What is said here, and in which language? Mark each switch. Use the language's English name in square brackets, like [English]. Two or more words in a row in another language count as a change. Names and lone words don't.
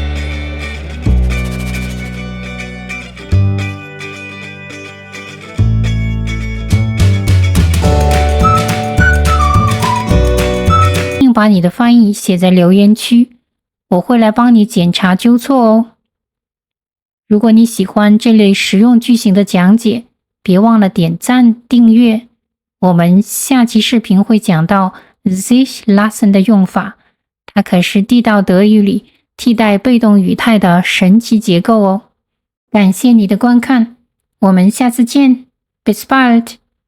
[Chinese] 并把你的翻译写在留言区，我会来帮你检查纠错哦。如果你喜欢这类实用句型的讲解，别忘了点赞订阅。我们下期视频会讲到 sich lassen 的用法，它可是地道德语里替代被动语态的神奇结构哦。感谢你的观看，我们下次见， [German] Bis bald。